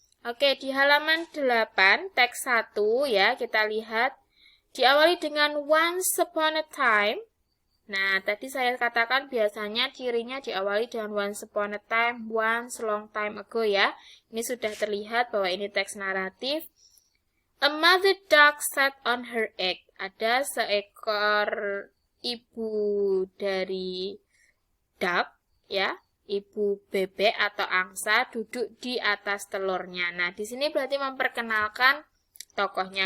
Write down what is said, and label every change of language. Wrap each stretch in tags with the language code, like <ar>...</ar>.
<id>Oke, di halaman 8, teks 1 ya, kita lihat diawali dengan</id> <en>once upon a time.</en> <id>Nah, tadi saya katakan biasanya cirinya diawali dengan</id> <en>once upon a time, once long time ago</en> <id>ya. Ini sudah terlihat bahwa ini teks naratif.</id> <en>A mother duck sat on her egg.</en> <id>Ada seekor ibu dari duck ya. Ibu bebek atau angsa duduk di atas telurnya. Nah, di sini berarti memperkenalkan tokohnya.</id>